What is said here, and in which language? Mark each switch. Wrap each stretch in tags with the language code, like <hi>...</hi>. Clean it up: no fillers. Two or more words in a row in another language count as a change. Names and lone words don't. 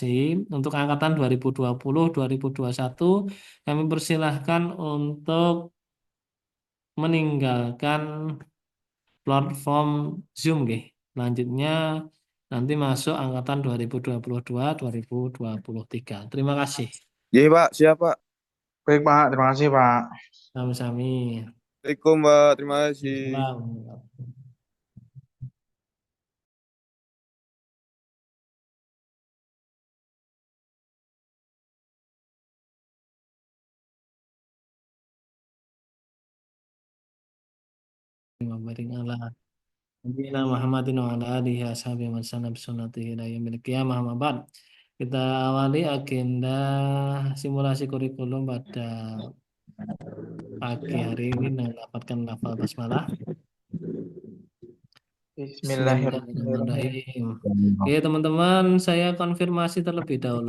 <id>Untuk angkatan 2020-2021 kami persilahkan untuk meninggalkan platform Zoom nggih. Lanjutnya nanti masuk angkatan 2022-2023. Terima kasih. Iya Pak, siap Pak. Baik Pak, terima kasih Pak. Sami-sami. Assalamualaikum Pak, terima kasih. Salam.</id> <ar>وبارك على نبينا محمد وعلى آله أصحابه وسلم سنته إلى يوم القيامة. أما بعد.</ar> <id>Kita awali agenda simulasi kurikulum pada pagi hari ini dengan mendapatkan lafal basmalah. Bismillahirrahmanirrahim. Bismillahirrahmanirrahim. Oke, teman-teman, saya konfirmasi terlebih dahulu.</id>